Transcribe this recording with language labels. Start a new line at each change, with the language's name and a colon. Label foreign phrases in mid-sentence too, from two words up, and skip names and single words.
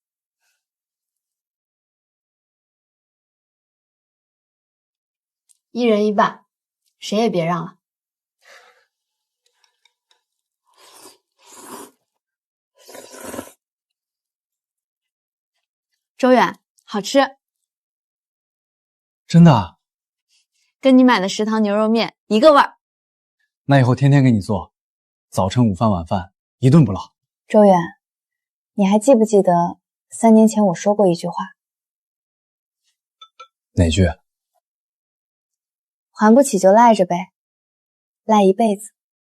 Chinese: 一人一半，誰也別讓了。周遠，好吃。真的？跟你買的食堂牛肉麵一個味兒。那以後天天給你做，早晨、午飯、晚飯一頓不落。周遠，你還記不記得3年前我說過一句話？哪句？還不起就賴着唄，賴一輩子。